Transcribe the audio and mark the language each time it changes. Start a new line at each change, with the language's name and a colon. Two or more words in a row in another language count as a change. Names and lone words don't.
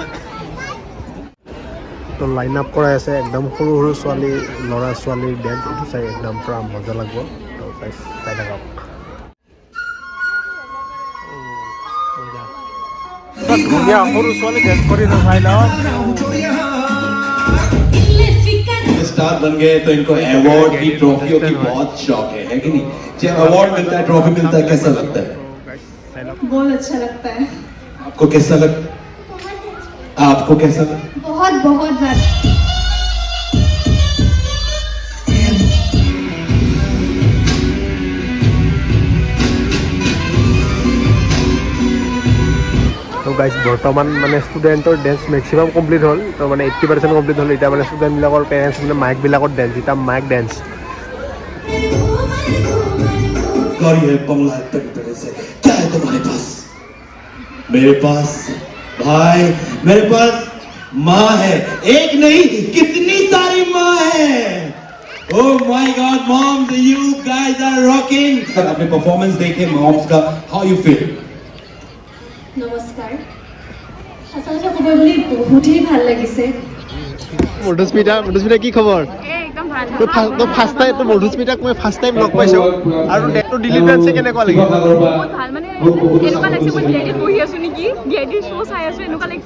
Assamese: তো লাইন আপ কৰাই আছে একদম সৰু ছোৱালী ল'ৰা ছোৱালীৰ ডেন্স এইটো চাই একদম পূৰা মজা লাগিব তো চাই থাকক ধুনীয়া সৰু ছোৱালী ডেন্স কৰি চাই লওক
Hindi: स्टार बन गए तो इनको अवार्ड की ट्रॉफियों की बहुत शौक है कि नहीं जब अवार्ड मिलता है ट्रॉफी मिलता है कैसा लगता है बहुत अच्छा लगता है आपको कैसा लगता बहुत बहुत ज्यादा
Assamese: তো গাইস বৰ্তমান মানে ষ্টুডেণ্টৰ
English: dance maximum complete
Assamese: হ'ল তো মানে 80% কমপ্লিট হ'ল এতিয়া মানে ষ্টুডেণ্টবিলাকৰ পেৰেণ্টছ মানে মাইকবিলাকৰ ডেন্স এতিয়া
English: mike dance
Hindi: क्या है तुम्हारे पास मेरे पास भाई मेरे पास माँ है एक नहीं कितनी सारी माँ है
English: Oh my God moms you guys are rocking
Hindi: अपने परफॉर्मेंस देखे मॉम्स का
English: how you feel
Assamese: নমস্কাৰ সঁচা কথা ক'ব গ'লে বহুতেই ভাল লাগিছে মধুস্মিতা কি খবৰ একদম ভাল তো
English: first time
Assamese: তো মধুস্মিতাক মই
English: first time
Assamese: লগ পাইছোঁ আৰু ডেটটো দিলীপ ডান্সে কেনেকুৱা লাগিল বহুত ভাল মানে এনেকুৱা লাগিছে মই ডিআইডিত বহি আছো নেকি ডিআইডিৰ শ্ব' চাই আছো এনেকুৱা লাগিছে